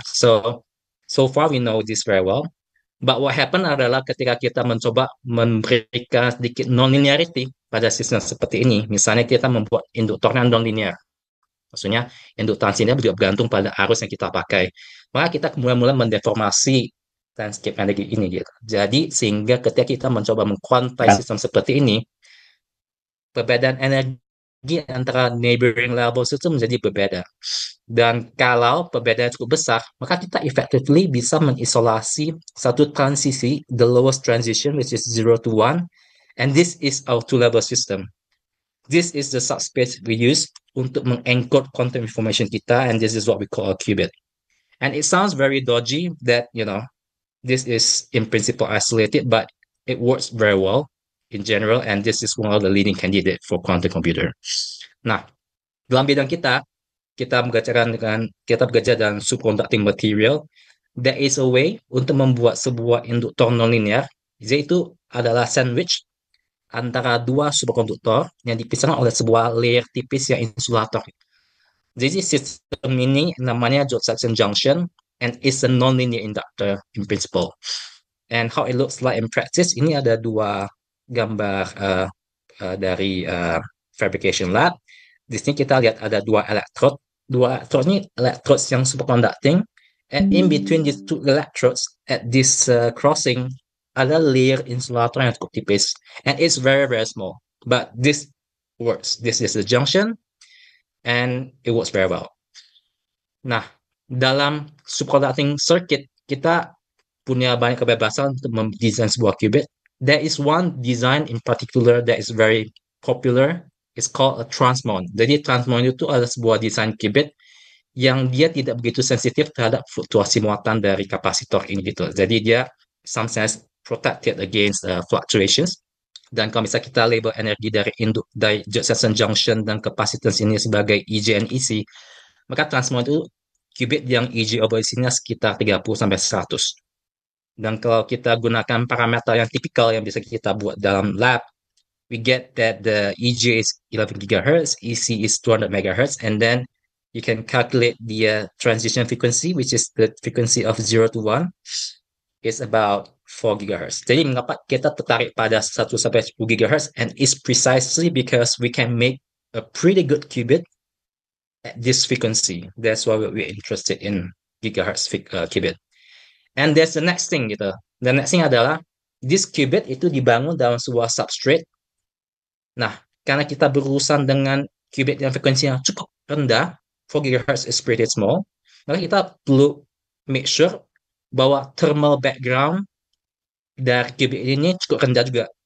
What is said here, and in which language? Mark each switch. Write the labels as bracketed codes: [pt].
[en] So far we know this very well. But what happened [id] adalah ketika kita mencoba memberikan sedikit non-linearity pada sistem seperti ini, misalnya kita membuat induktor yang non-linear, maksudnya induktansi ini juga bergantung pada arus yang kita pakai, maka kita mulai mendeformasi landscape energi ini gitu. Jadi sehingga ketika kita mencoba mengkuantai sistem seperti ini, perbedaan energi antara neighboring levels itu menjadi berbeda. Dan kalau perbedaan cukup besar, maka kita [en] effectively [id] bisa mengisolasi satu transisi, [en] the lowest transition, which is 0 to 1, and this is our two-level system. This is the subspace we use [id] untuk mengencode [en] quantum information kita, and this is what we call a qubit. And it sounds very dodgy that, this is in principle isolated, but it works very well in general, and this is one of the leading candidate for quantum computer. [id] Nah, dalam bidang kita bekerja dengan superconducting material. [en] There is a way [id] untuk membuat sebuah induktor nonlinear, yaitu adalah sandwich antara dua superkonduktor yang dipisahkan oleh sebuah layer tipis yang insulator. Jadi sistem ini namanya [en] Josephson junction and is a nonlinear inductor in principle. And how it looks like in practice, [id] ini ada dua gambar dari [en] fabrication lab. [id] Di sini kita lihat ada dua electrode. Dua electrode ini electrodes yang superconducting. [en] And in between these two electrodes, at this crossing, [id] ada layer insulator yang cukup tipis. [en] And it's very, very small. But this works. This is the junction. And it works very well. [id] Nah, dalam superconducting circuit, kita punya banyak kebebasan untuk mendesain sebuah qubit. [en] There is one design in particular that is very popular. It's called a transmon. [id] Jadi transmon itu adalah sebuah desain qubit yang dia tidak begitu sensitif terhadap fluktuasi muatan dari kapasitor ini gitu. Jadi dia [en] sometimes protected against fluctuations. [id] Dan kalau misalnya kita label energi dari Josephson junction dan capacitance ini sebagai EJ and EC, maka transmon itu qubit yang EJ over EC-nya sekitar 30 sampai 100. Dan kalau kita gunakan parameter yang tipikal yang bisa kita buat dalam lab, [en] we get that the EJ is 11 GHz, EC is 200 MHz, and then you can calculate the transition frequency, which is the frequency of 0 to 1, is about 4 GHz. [id] Jadi mengapa kita tertarik pada 1 sampai 10 GHz, [en] and it's precisely because we can make a pretty good qubit at this frequency. That's why we're interested in gigahertz qubit. And there's the next thing gitu. The next thing adalah this qubit [id] itu dibangun dalam sebuah [en] substrate. [id] Nah, karena kita berurusan dengan qubit yang frekuensi yang cukup rendah, [en] 4 GHz is pretty small, [id] maka kita perlu make sure bahwa thermal background dari qubit ini cukup rendah juga.